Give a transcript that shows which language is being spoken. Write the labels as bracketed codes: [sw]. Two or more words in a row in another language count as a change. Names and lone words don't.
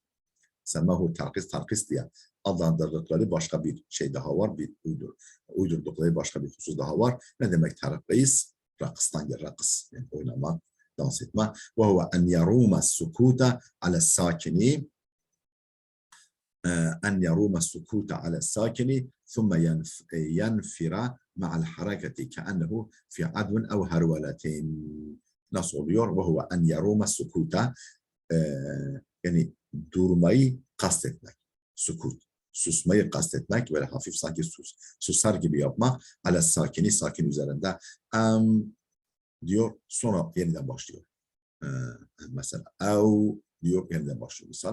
[tr] Semmevhu terkis diye adlandırdıkları başka bir şey daha var, bir uydurdukları başka bir husus daha var. Ne demek terkis? Rakıstan gel, rakıs yani oynamak, dans etme. [ar] وهو أن يروم السكوت على الساكن أن يروم السكوت على الساكن ثم ينفر مع الحركة كأنه في عدو أو هرولة. [tr] Nasıl oluyor? [ar] وهو أن يروم السكوت [tr] yani durmayı kastetmek. Sukut. Susmayı kastetmek. Böyle hafif sanki susar gibi yapmak. [ar] على الساكن, [tr] sakin üzerinde. Diyor. Sonra yeniden başlıyor. Mesela ev diyor yeniden başlıyor misal.